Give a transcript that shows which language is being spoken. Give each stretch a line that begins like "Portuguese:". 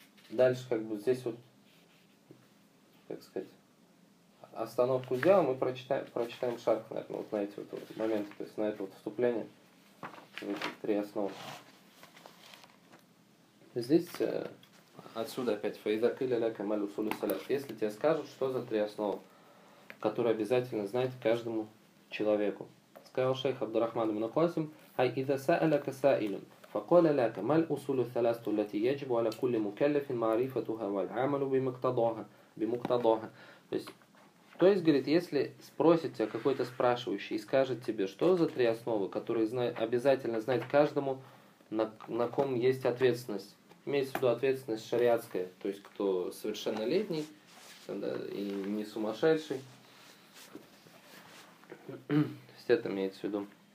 Russian: Дальше, как бы, здесь вот, так сказать, остановку сделаем, мы прочитаем шарх, наверное, вот на эти вот моменты, то есть на это вот вступление, в эти три основы. Здесь, отсюда опять,
Arabic: «Фаиза кыля ляка малю сулю салят»,
Russian: если тебе скажут, что за три основы, которые обязательно знать каждому человеку. Сказал шейх Абдурахман ибн Касим,
Arabic: «Ай иза сааля каса илюн». فقال لك ما الأصول الثلاثة التي يجب على كل مكلف معرفتها والعمل بمقتضاها.
Russian: То есть, говорит, если спросит тебя какой-то спрашивающий и скажет тебе, что за три основы, которые обязательно знать каждому, на ком есть ответственность, имеется в виду ответственность шариатская, то есть кто совершеннолетний и не сумасшедший, то есть это имеется в виду.